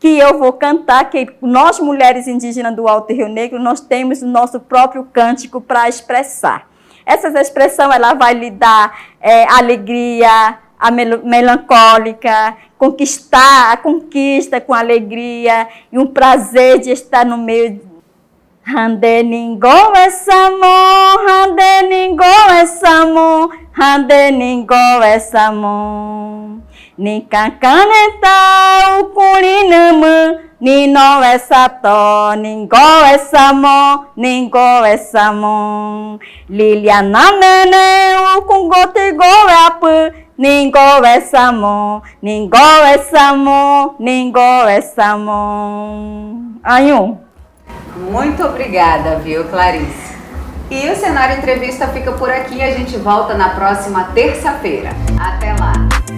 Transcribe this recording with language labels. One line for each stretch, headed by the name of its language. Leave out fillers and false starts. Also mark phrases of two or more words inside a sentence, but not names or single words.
Portuguese: que eu vou cantar, que nós, mulheres indígenas do Alto Rio Negro, nós temos o nosso próprio cântico para expressar. Essa expressão, ela vai lhe dar alegria, a melancólica, conquistar, a conquista com alegria e um prazer de estar no meio. Hande ningo esamo, hande ningo esamo, hande ningo esamo. Ni kankaneta ukurinama, ni no esato, ningo esamo, ningo esamo. Liliana mene ukungote goapu, ningo esamo, ningo esamo, ningo esamo. Ayun. Muito obrigada, viu, Clarice? E o Cenário Entrevista fica por aqui. A gente volta na próxima terça-feira. Até lá!